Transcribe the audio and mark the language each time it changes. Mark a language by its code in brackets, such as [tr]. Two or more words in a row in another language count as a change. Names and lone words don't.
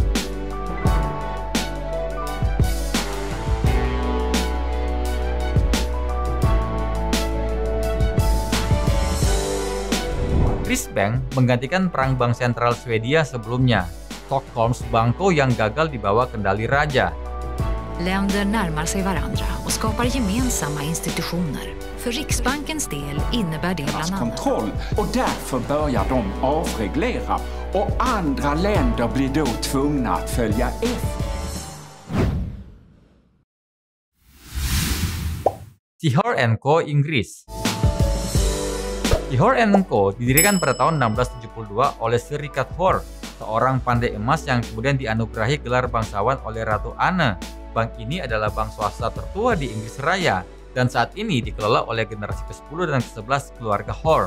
[id] Riksbank menggantikan perang bank sentral Swedia sebelumnya, Stockholms Banco yang gagal di bawah kendali raja. [sv] Länder närmar sig varandra och skapar gemensamma institutioner. För Riksbankens del innebär det bland annat kontroll och därför börjar de avreglera och andra länder blir då tvungna att följa efter. [id] Sihor & Co, Inggris. Sihor & Co didirikan pada tahun 1672 oleh Sir Richard Hore, seorang pandai emas yang kemudian dianugerahi gelar bangsawan oleh Ratu Anne. Bank ini adalah bank swasta tertua di Inggris Raya dan saat ini dikelola oleh generasi ke-10 dan ke-11 keluarga Hore.